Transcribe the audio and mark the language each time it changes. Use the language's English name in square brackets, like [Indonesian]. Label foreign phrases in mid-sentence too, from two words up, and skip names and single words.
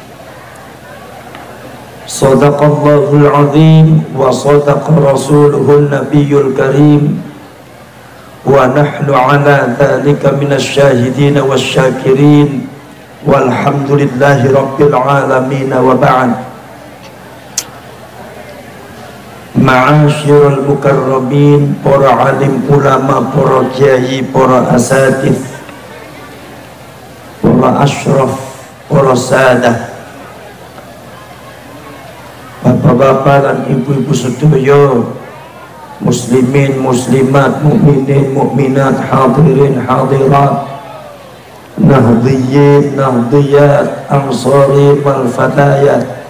[Arabic] صدق الله العظيم وصدق رسوله النبي الكريم ونحن على ذلك من الشاهدين والشاكرين والحمد لله رب العالمين وبعد. معاشر المكرمين, [Indonesian] para alim ulama, para kiai, para asatidz, para asyraf, para sadah, bapak-bapak dan ibu-ibu sedaya, muslimin, muslimat, mukminin, mukminat, hadirin, hadirat, nahdhiyin, nahdhiyat, ansari wal fatayat,